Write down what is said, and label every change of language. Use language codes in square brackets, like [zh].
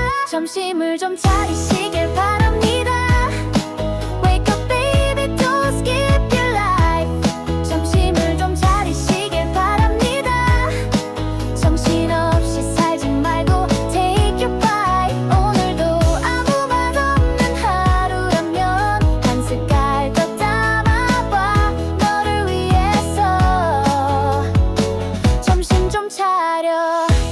[ko] 점심을 좀 차리시길 바랍니다. [en] Wake up baby, don't skip your life. [ko] 점심을 좀 차리시길 바랍니다. 정신없이 살지 말고 take your bite. 오늘도 아무 맛 없는 하루라면 한 숟갈 더 담아봐. 너를 위해서 점심 좀 차려.